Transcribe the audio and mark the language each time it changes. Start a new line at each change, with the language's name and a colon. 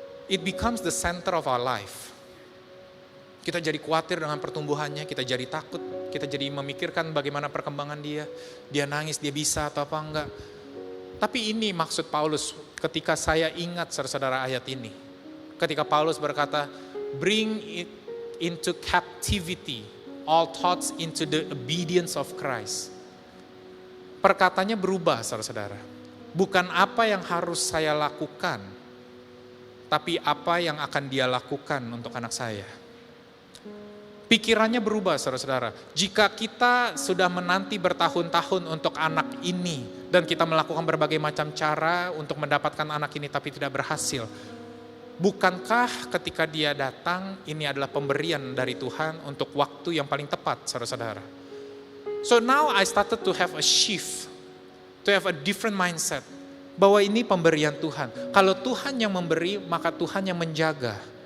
English: It becomes the center of our life.
Indonesian: Kita jadi khawatir dengan pertumbuhannya, kita jadi takut, kita jadi memikirkan bagaimana perkembangan dia nangis, dia bisa atau apa enggak. Tapi ini maksud Paulus ketika saya ingat saudara-saudara ayat ini. Ketika Paulus berkata,
English: bring it into captivity, all thoughts into the obedience of Christ.
Indonesian: Perkataannya berubah saudara-saudara. Bukan apa yang harus saya lakukan, tapi apa yang akan dia lakukan untuk anak saya. Pikirannya berubah saudara-saudara. Jika kita sudah menanti bertahun-tahun untuk anak ini dan kita melakukan berbagai macam cara untuk mendapatkan anak ini tapi tidak berhasil. Bukankah ketika dia datang ini adalah pemberian dari Tuhan untuk waktu yang paling tepat saudara-saudara.
English: So now I started to have a shift, to have a different mindset.
Indonesian: Bahwa ini pemberian Tuhan. Kalau Tuhan yang memberi maka Tuhan yang menjaga.